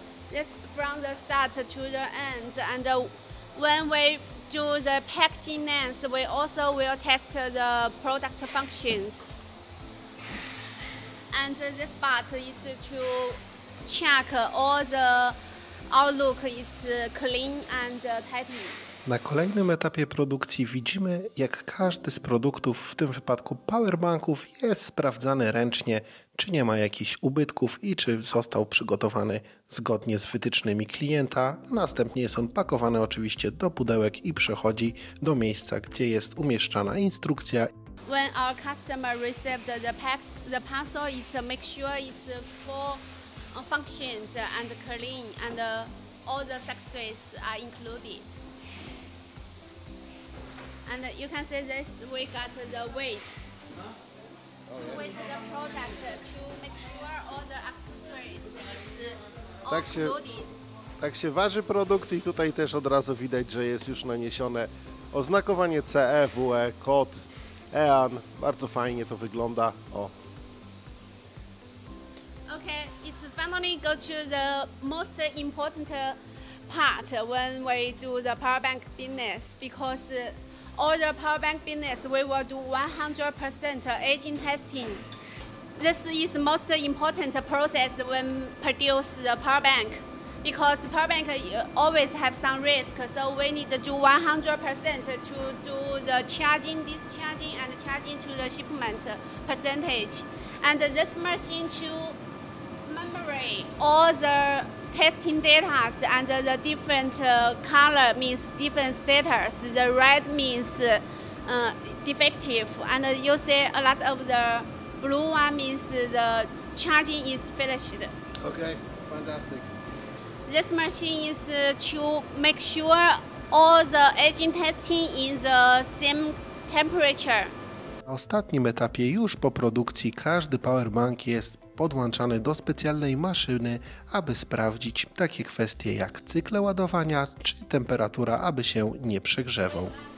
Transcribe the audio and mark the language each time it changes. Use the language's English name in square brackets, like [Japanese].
[English] This from the start to the end. And when we do the packaging ends, we also will test the product functions. And this part is to check all the outlook is clean and tidy. [Polish] Na kolejnym etapie produkcji widzimy, jak każdy z produktów, w tym wypadku powerbanków, jest sprawdzany ręcznie, czy nie ma jakichś ubytków i czy został przygotowany zgodnie z wytycznymi klienta. Następnie jest on pakowany oczywiście do pudełek i przechodzi do miejsca, gdzie jest umieszczana instrukcja. When our customer receives the parcel, make sure it's full functions and clean, and all the accessories are included. And you can see this, we got the weight. To weight the product to make sure all the accessories is all included. Tak się waży produkt i tutaj też od razu widać, że jest już naniesione oznakowanie CE, WE, kod, EAN. Bardzo fajnie to wygląda. O. [English] Okay, it's finally go to the most important part when we do the power bank business, because all the power bank business we will do 100% aging testing. This is the most important process when produce the power bank, because power bank always have some risk, so we need to do 100% to do the charging, discharging, and charging to the shipment percentage. And this machine to memory all the testing data, and the different color means different status. The red means defective, and you see a lot of the blue one means the charging is finished. Okay, fantastic. This machine is to make sure all the aging testing in the same temperature. [Polish] Na ostatnim etapie, już po produkcji, każdy powerbank jest podłączany do specjalnej maszyny, aby sprawdzić takie kwestie jak cykle ładowania czy temperatura, aby się nie przegrzewał.